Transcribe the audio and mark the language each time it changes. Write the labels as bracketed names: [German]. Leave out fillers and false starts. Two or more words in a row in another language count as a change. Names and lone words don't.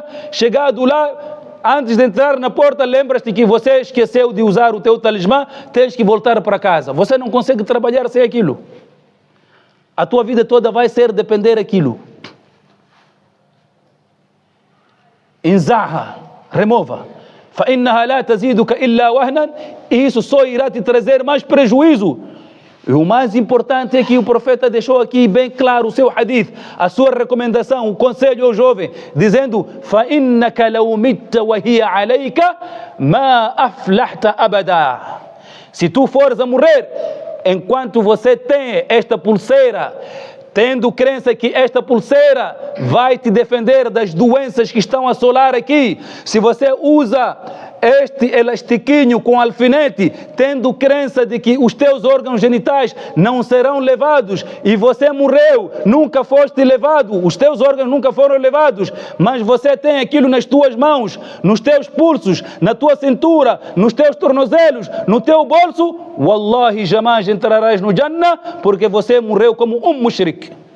[Portuguese] Chegado lá, antes de entrar na porta, lembra-te que você esqueceu de usar o teu talismã, tens que voltar para casa. Você não consegue trabalhar sem aquilo. A tua vida toda vai ser depender daquilo. Inzaha, remova. [Arabic] فَإِنَّهَا لَا تَزِيدُكَ إِلَّا وَهْنًا. [Portuguese] Isso só irá te trazer mais prejuízo. E o mais importante é que o profeta deixou aqui bem claro o seu hadith, a sua recomendação, o conselho ao jovem, dizendo: [Arabic] فَإِنَّكَ لَوْ مِتَّ وَهِيَ عَلَيْكَ مَا أَفْلَحْتَ أَبَدًا. [Portuguese] Se tu fores a morrer enquanto você tem esta pulseira, tendo crença que esta pulseira vai te defender das doenças que estão a assolar aqui, se você usa este elastiquinho com alfinete, tendo crença de que os teus órgãos genitais não serão levados, e você morreu, nunca foste levado, os teus órgãos nunca foram levados, mas você tem aquilo nas tuas mãos, nos teus pulsos, na tua cintura, nos teus tornozelos, no teu bolso, wallahi, jamais entrarás no Jannah, porque você morreu como um mushrik.